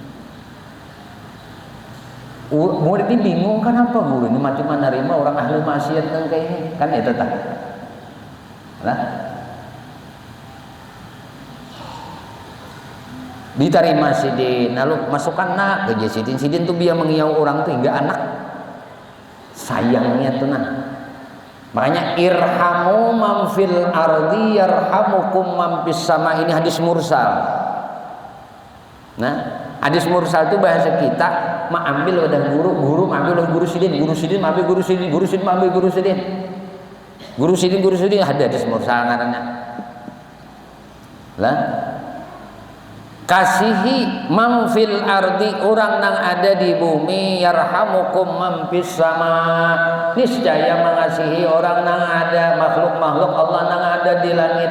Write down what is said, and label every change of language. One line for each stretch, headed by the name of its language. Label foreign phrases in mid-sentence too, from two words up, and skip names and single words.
Banjar: Murid ini bingung kenapa Guru ini cuma nerima orang ahli maksiat nang kayak ini kan itu tak, lah. Diterima sidin, lalu masukkan nak ke sidin. Sidin tuh dia mengiau orang tuh hingga anak sayangnya tuh nah.
Arabic: Makanya irhamu man fil ardi yarhamukum man fis sama,
Banjar: ini hadis mursal. Nah, hadis mursal itu bahasa kita, mak ambil wadah guru, guru ambil wadah guru sidin, guru sidin ambil guru sidin, guru sidin ambil guru sidin. Guru sidin ada hadis mursal ngaranna. Lah kasihi
Arabic: man fil ardi,
Banjar: orang nang ada di bumi,
Arabic: yarhamukum man fis sama,
Banjar: niscaya mengasihi orang nang ada, makhluk-makhluk Allah nang ada di langit.